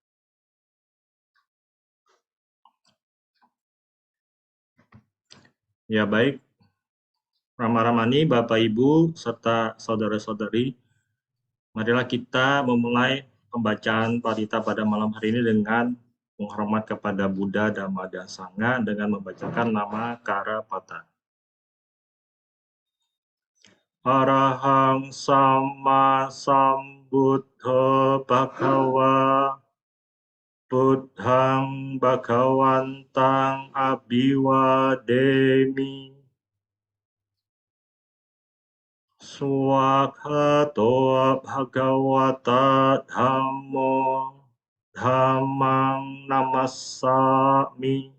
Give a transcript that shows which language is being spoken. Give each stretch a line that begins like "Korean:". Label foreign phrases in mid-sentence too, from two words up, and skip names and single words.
Indonesian: Ya baik, Rama-Ramani, Bapak Ibu, serta saudara-saudari, marilah kita memulai pembacaan Parita pada malam hari ini dengan menghormat kepada Buddha, Dhamma, dan Sangha dengan membacakan nama Karapata.
Pali: Arahang Sama Sambuddho Bhagava Buddhang Bhagawantang Abhiwademi Swakhato Bhagavata Dhammo Dhammang Namassami